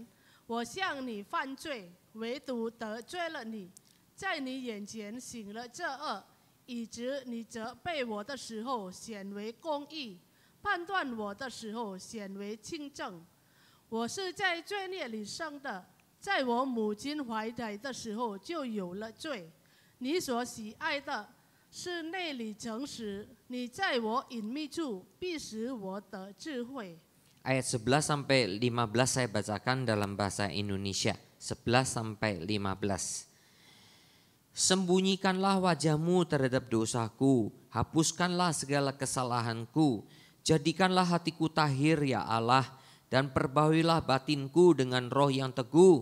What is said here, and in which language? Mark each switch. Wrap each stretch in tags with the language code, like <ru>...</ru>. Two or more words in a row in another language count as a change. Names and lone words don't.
<zh>我向你犯罪，唯独得罪了你，在你眼前行了这恶，以致你责备我的时候显为公义，判断我的时候显为清正。我是在罪孽里生的，在我母亲怀胎的时候就有了罪。你所喜爱的 是内里诚实，你在我隐秘处必使我得智慧。</zh> <id>Ayat 11 sampai 15 saya bacakan dalam bahasa Indonesia. 11 sampai 15. Sembunyikanlah wajahmu terhadap dosaku, hapuskanlah segala kesalahanku, jadikanlah hatiku tahir ya Allah, dan perbauilah batinku dengan roh yang teguh.</id>